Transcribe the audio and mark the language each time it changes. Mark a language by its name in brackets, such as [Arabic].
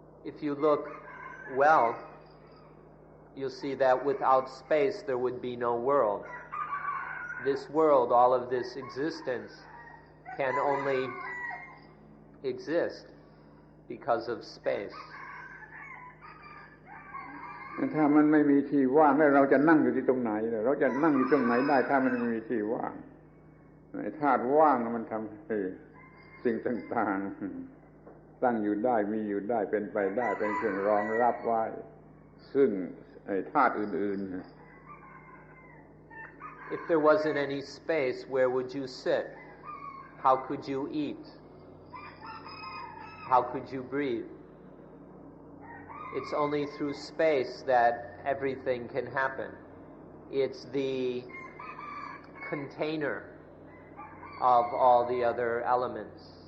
[English] If you look well, you'll see that without space there would be no world. This world, all of this existence, can only exist because of space. [Thai] ถ้ามันไม่มีที่ว่างแล้วเราจะนั่งอยู่ที่ตรงไหนเราจะนั่งอยู่ตรงไหนได้ถ้ามันไม่มีที่ว่างไอ้ธาตุว่างมันทำให้สิ่งต่างๆตั้งอยู่ได้มีอยู่ได้เป็นไปได้เป็นเครื่องรองรับไว้ซึ่งไอ้ธาตุอื่นๆ [English] If there wasn't any space, where would you sit? How could you eat? How could you breathe? It's only through space that everything can happen. It's the container of all the other elements.